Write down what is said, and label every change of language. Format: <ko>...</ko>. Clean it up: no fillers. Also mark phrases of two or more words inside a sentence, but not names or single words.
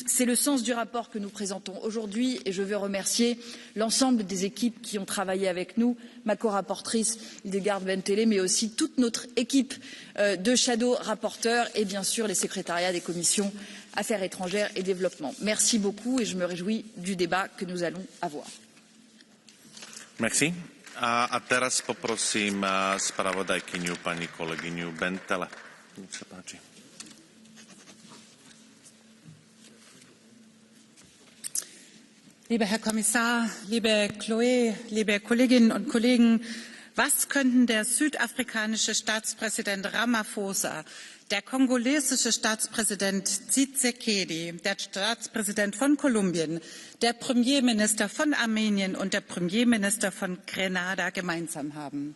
<fr>C'est le sens du rapport que nous présentons aujourd'hui et je veux remercier l'ensemble des équipes qui ont travaillé avec nous, ma co-rapporteure Hildegard Bentele, mais aussi toute notre équipe de shadow rapporteurs et bien sûr les secrétariats des commissions Affaires étrangères et développement. Merci beaucoup et je me réjouis du débat que nous allons avoir. Merci.</fr> <sk>A teraz poprosím spravodajkyňu pani kolegyňu Bentele. Nech sa páči.</sk> <de>Lieber Herr Kommissar, liebe Chloé, liebe Kolleginnen und Kollegen, was könnten der südafrikanische Staatspräsident Ramaphosa, der kongolesische Staatspräsident Tshisekedi, der Staatspräsident von Kolumbien, der Premierminister von Armenien und der Premierminister von Grenada gemeinsam haben?</de>